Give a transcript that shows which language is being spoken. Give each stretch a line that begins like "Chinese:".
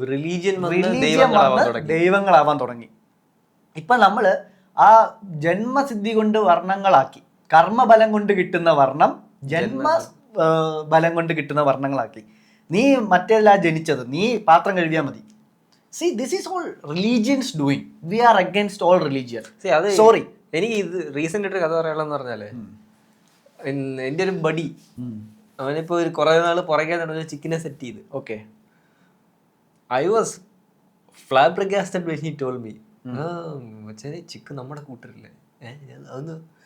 English: religion
Malayalam: ദൈവങ്ങളാവാൻ തുടങ്ങി. ഇപ്പൊ നമ്മള് ആ ജന്മസിദ്ധി കൊണ്ട് വർണ്ണങ്ങളാക്കി, കർമ്മബലം കൊണ്ട് കിട്ടുന്ന വർണ്ണം ജന്മ ബലം കൊണ്ട് കിട്ടുന്ന വർണ്ണങ്ങളാക്കി. നീ മറ്റേതിലാ ജനിച്ചത്, നീ പാത്രം കഴുകിയാൽ മതി.
English: See, this is all religions doing. We are against all religion. Sorry.
Malayalam: എനിക്ക് ഇത് റീസെന്റ് ആയിട്ട് കഥ പറയാനുള്ളതെന്ന് പറഞ്ഞാല്, എൻ്റെ ഒരു ബഡി അവനിപ്പോ ഒരു കുറെ നാള് പുറകെ നടന്ന ചിക്കനെ സെറ്റ് ചെയ്ത്. Okay,
English: I was flabbergasted when he told me,
Malayalam: മച്ചാനെ ചിക്കൻ നമ്മുടെ കൂട്ടരില്ലേ, അതൊന്ന്